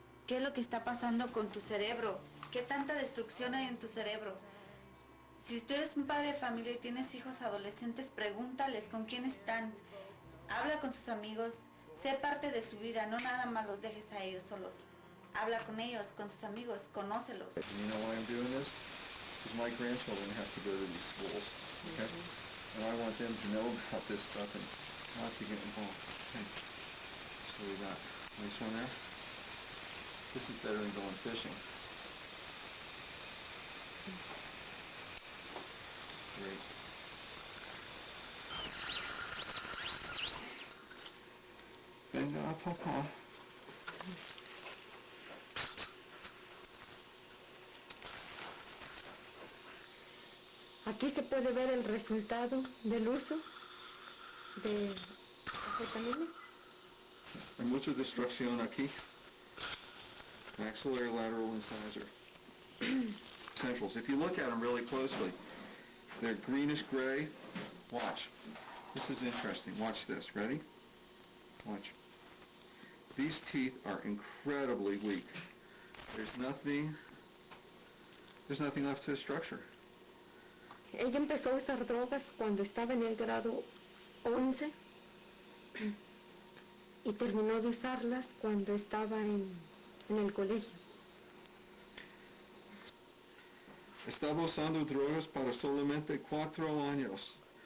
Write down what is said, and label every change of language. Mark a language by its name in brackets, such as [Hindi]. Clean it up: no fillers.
[Spanish] ¿Qué es lo que está pasando con tu cerebro? ¿Qué tanta destrucción hay en tu cerebro? Si tú eres un padre de familia y tienes hijos adolescentes, pregúntales con quién están. Habla con sus amigos, sé parte de su vida, no nada más los dejes a ellos solos. Habla con ellos, con sus amigos, conócelos. [English] You know why I'm doing this? Because my grandchildren have to go to these schools, okay? And I want them to know about this stuff and not to get involved. Okay. So we got this one there. This is better than going fishing. Great. [Spanish] Venga, papá. Aquí se puede ver el resultado del uso de anfetamina. Hay mucha destrucción aquí. [English] Maxillary lateral incisor. Centrals. If you look at them really closely, they're greenish gray. Watch. This is interesting. Watch this. Ready? Watch. These teeth are incredibly weak. There's nothing left to the structure. [Spanish] Ella empezó a usar drogas cuando estaba en el grado 11 y terminó de usarlas cuando estaba en el colegio. Estaba usando drogas para solamente 4 años.